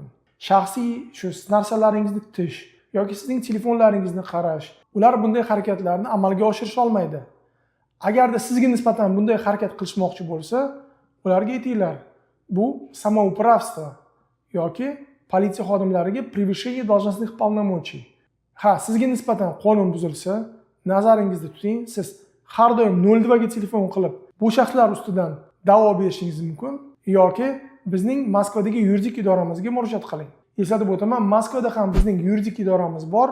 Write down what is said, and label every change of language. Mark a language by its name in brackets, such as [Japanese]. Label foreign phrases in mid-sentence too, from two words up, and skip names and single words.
[Uzbek] Shaxsiy shu narsalaringizni tutish yoki sizning telefonlaringizni qarash, ular bunday harakatlarni amalga oshirish olmaydi. Agarda sizga nisbatan bunday harakat qilishmoqchi bo'lsa, ularga aytinglar, bu самоуправство yoki politsiya xodimlariga [Russian] превышение должностных полномочий. [Uzbek] Ha, sizga nisbatan qonun buzilsa, nazaringizda tuting, siz har doim 02 ga telefon qilib, bu shaxslar ustidan da'vo berishingiz mumkin yoki bizning Moskvadagi yuridik idoramizga murojaat qiling. Eslatib o'taman, Moskvada ham bizning yuridik idoramiz bor.